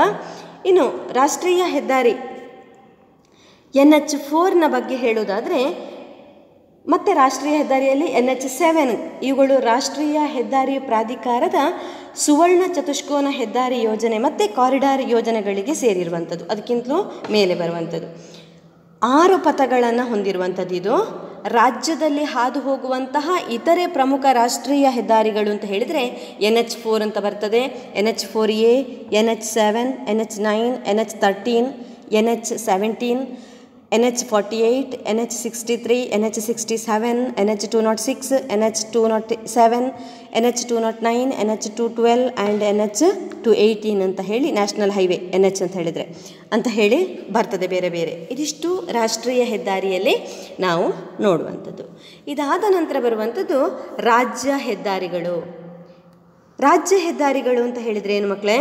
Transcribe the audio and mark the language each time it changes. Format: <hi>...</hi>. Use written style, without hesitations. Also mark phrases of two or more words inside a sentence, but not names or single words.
<kn>ಇನ್ನು ರಾಷ್ಟ್ರೀಯ ಹೆದ್ದಾರಿ NH4ನ ಬಗ್ಗೆ ಹೇಳೋದಾದರೆ, ಮತ್ತು ರಾಷ್ಟ್ರೀಯ ಹೆದ್ದಾರಿಯಲ್ಲಿ NH7 ಇವುಗಳು ರಾಷ್ಟ್ರೀಯ ಹೆದ್ದಾರಿ ಪ್ರಾಧಿಕಾರದ ಸುವರ್ಣ ಚತುಷ್ಕೋನ ಹೆದ್ದಾರಿ ಯೋಜನೆ ಮತ್ತು ಕಾರಿಡಾರ್ ಯೋಜನೆಗಳಿಗೆ ಸೇರಿರುವಂಥದ್ದು, ಅದಕ್ಕಿಂತಲೂ ಮೇಲೆ ಬರುವಂಥದ್ದು. 6 ಪಥಗಳನ್ನು ಹೊಂದಿರುವಂಥದ್ದು ಇದು ರಾಜ್ಯದಲ್ಲಿ ಹಾದು ಹೋಗುವಂತಹ ಇತರೆ ಪ್ರಮುಖ ರಾಷ್ಟ್ರೀಯ ಹೆದ್ದಾರಿಗಳು ಅಂತ ಹೇಳಿದರೆ NH4 ಅಂತ ಬರ್ತದೆ, NH4A, NH7, NH9, NH13, NH17, NH48, NH63, NH67, NH206, NH207, NH209, NH212 ಆ್ಯಂಡ್ NH218 ಅಂತ ಹೇಳಿ</kn> <en>national highway</en> <kn>NH ಅಂತ ಹೇಳಿ ಬರ್ತದೆ ಬೇರೆ ಬೇರೆ. ಇದಿಷ್ಟು ರಾಷ್ಟ್ರೀಯ ಹೆದ್ದಾರಿಯಲ್ಲಿ ನಾವು ನೋಡುವಂಥದ್ದು. ಇದಾದ ನಂತರ ಬರುವಂಥದ್ದು ರಾಜ್ಯ ಹೆದ್ದಾರಿಗಳು. ರಾಜ್ಯ ಹೆದ್ದಾರಿಗಳು ಅಂತ ಹೇಳಿದರೆ ಏನು ಮಕ್ಕಳೇ?</kn>